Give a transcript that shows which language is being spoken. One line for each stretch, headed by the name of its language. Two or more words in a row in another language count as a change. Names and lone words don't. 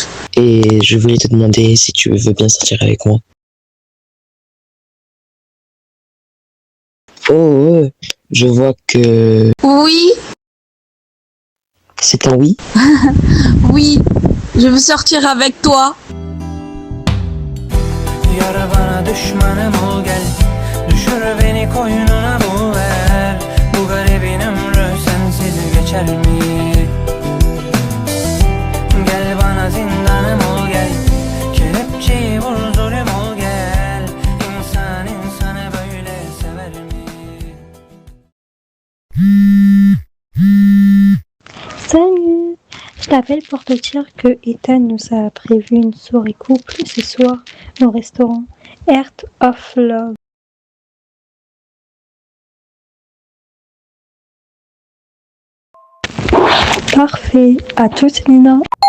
French: Et je voulais te demander si tu veux bien sortir avec moi. Oh, je vois que Oui, c'est un oui. oui. Je veux sortir avec toi.
Turkish: Yara bana düşmanım ol gel, düşür beni koynuna bul ver. Bu garibin ömrü sensiz geçer mi? Gel bana zindanım ol gel, kelepçeyi vur zulüm ol gel. İnsan insanı böyle sever mi?
French: Salut! Je t'appelle pour te dire que Ethan nous a prévu une soirée couple ce soir au restaurant Heart of Love. Parfait, à toutes Lina.